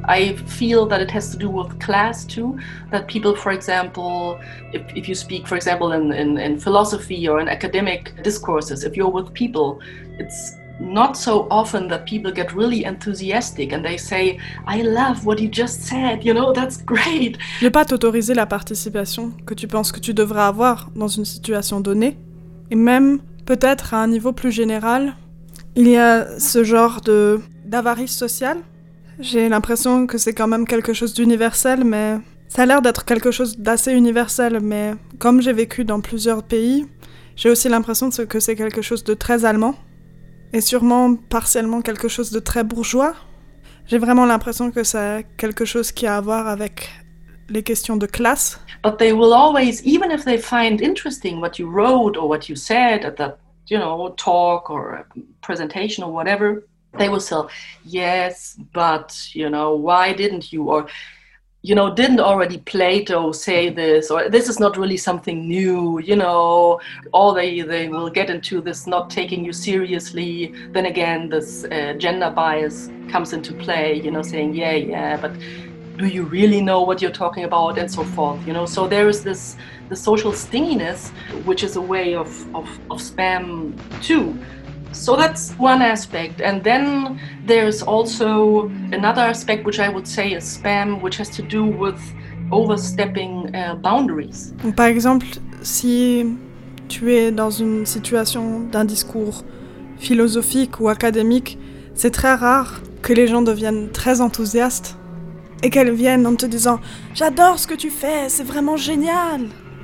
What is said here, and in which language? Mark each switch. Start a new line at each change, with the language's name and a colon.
English: I feel that it has to do with class too, that people, for example, if you speak, for example, in philosophy or in academic discourses, if you're with people, it's not so often that people get really enthusiastic and they say, I love what you just said, you know, that's great.
French: Je vais pas t'autoriser la participation que tu penses que tu devrais avoir dans une situation donnée, et même peut-être à un niveau plus général. Il y a ce genre d'avarice sociale. J'ai l'impression que c'est quand même quelque chose d'universel, mais ça a l'air d'être quelque chose d'assez universel. Mais comme j'ai vécu dans plusieurs pays, j'ai aussi l'impression que c'est quelque chose de très allemand et sûrement partiellement quelque chose de très bourgeois. J'ai vraiment l'impression que c'est quelque chose qui a à voir avec les questions de classe.
English: But they will always, even if they find interesting what you wrote or what you said at that, you know, talk or presentation or whatever, they will say, yes, but, you know, why didn't you? Or, you know, didn't already Plato say this? Or this is not really something new, you know. Or they will get into this not taking you seriously. Then again, this gender bias comes into play, you know, saying, yeah, yeah, but do you really know what you're talking about? And so forth, you know. So there is this the social stinginess, which is a way of spam too. So that's one aspect. And then there's also another aspect, which I would say is spam, which has to do with overstepping boundaries.
French: Par exemple, si tu es dans une situation d'un discours philosophique ou académique, c'est très rare que les gens deviennent très enthousiastes et qu'elles viennent en te disant « J'adore ce que tu fais, c'est vraiment génial !»